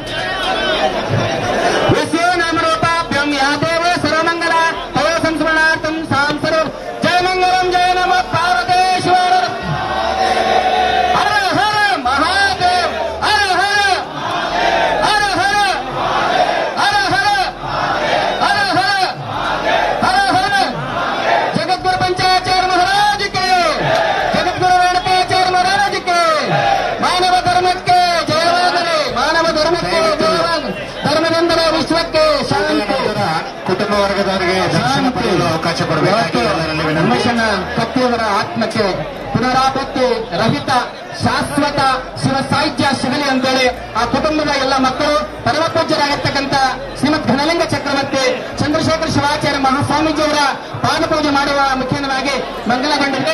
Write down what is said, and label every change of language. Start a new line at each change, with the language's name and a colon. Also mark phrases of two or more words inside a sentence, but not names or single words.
Sanskrit: ಯಸ್ಯೋ ನಾಮರೂಪಾಭ್ಯಂ ಯಾ ದೇವೋ ಸರ್ವಮಂಗಲ ತಯೋ ಸಂಸ್ಮರಣಾರ್ಥಂ ಸಾಂಸರು ಜಯ ಮಂಗಲಂ ಜಯ ನಮಃ ಪಾರ್ವತೇಶ್ವರ
Kannada: ಹರ ಹರ ಮಹಾದೇವ್ ಹರ ಹರ ಹರ ಹರ ಹರ ಹರ ಹರ ಹರ ಹರ ಹರ ಜಗದ್ಗುರು
Hindi: पंचाचार्य महाराज के
Kannada: जगद्गुरु ರೇಣುಕಾಚಾರ್ಯ
Hindi: महाराज के
Kannada: ಮಾನವ ಧರ್ಮಕ್ಕೆ ಜಯವಾಗಲಿ ಮಾನವ ಧರ್ಮಕ್ಕೆ ಜಯವಾಗಲಿ ಧರ್ಮದಿಂದಲೇ ವಿಶ್ವಕ್ಕೆ ಶಾಂತಿ ಕುಟುಂಬ ವರ್ಗದವರಿಗೆ ದರ್ಶನ ಪಡೆಯಲು ಅವಕಾಶ ಕೊಡಬೇಕು. ರಮೇಶನ ಕತ್ತಿಯವರ ಆತ್ಮಕ್ಕೆ ಪುನರಾವೃತ್ತಿ ರಹಿತ ಶಾಶ್ವತ ಶಿವ ಸಾಹಿತ್ಯ ಸಿಗಲಿ ಅಂತೇಳಿ ಆ ಕುಟುಂಬದ ಎಲ್ಲ ಮಕ್ಕಳು ಪರಮಪೂಜ್ಯರಾಗಿರ್ತಕ್ಕಂಥ ಶ್ರೀಮದ್ ಘನಲಿಂಗ ಚಕ್ರವರ್ತಿ ಚಂದ್ರಶೇಖರ ಶಿವಾಚಾರ್ಯ ಮಹಾಸ್ವಾಮೀಜಿಯವರ ಪಾದಪೂಜೆ ಮಾಡುವ ಮುಖ್ಯವಾಗಿ ಮಂಗಲಗೊಂಡಿದೆ.